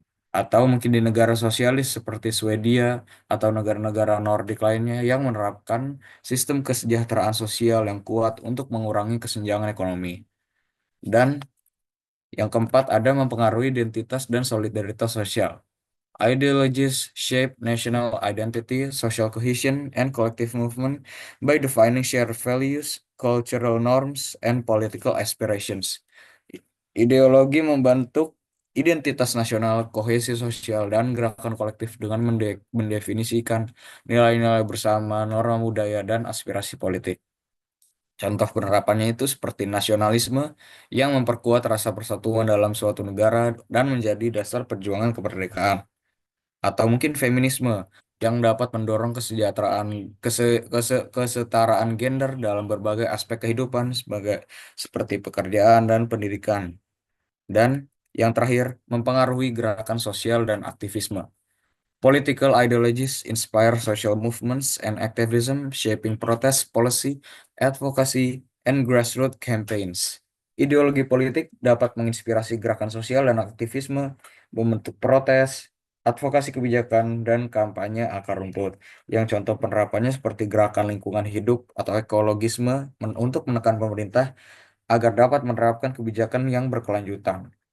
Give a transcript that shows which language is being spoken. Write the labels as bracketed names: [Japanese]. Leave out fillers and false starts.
[Indonesian] Atau mungkin di negara sosialis seperti Swedia atau negara-negara Nordik lainnya yang menerapkan sistem kesejahteraan sosial yang kuat untuk mengurangi kesenjangan ekonomi. Dan yang keempat ada mempengaruhi identitas dan solidaritas sosial. [English] Ideologies shape national identity, social cohesion, and collective movement by defining shared values, cultural norms, and political aspirations. [Indonesian] Ideologi membentuk identitas nasional, kohesi sosial, dan gerakan kolektif dengan mendefinisikan nilai-nilai bersama, norma budaya, dan aspirasi politik. Contoh penerapannya itu seperti nasionalisme yang memperkuat rasa persatuan dalam suatu negara dan menjadi dasar perjuangan kemerdekaan atau mungkin feminisme yang dapat mendorong kesejahteraan kesetaraan gender dalam berbagai aspek kehidupan seperti pekerjaan dan pendidikan. Dan yang terakhir, mempengaruhi gerakan sosial dan aktivisme. [English] Political ideologies inspire social movements and activism, shaping protest policy, advocacy, and grassroots campaigns. [Indonesian] Ideologi politik dapat menginspirasi gerakan sosial dan aktivisme, membentuk protes, advokasi kebijakan, dan kampanye akar rumput. Yang contoh penerapannya seperti gerakan lingkungan hidup atau ekologisme untuk menekan pemerintah agar dapat menerapkan kebijakan yang berkelanjutan.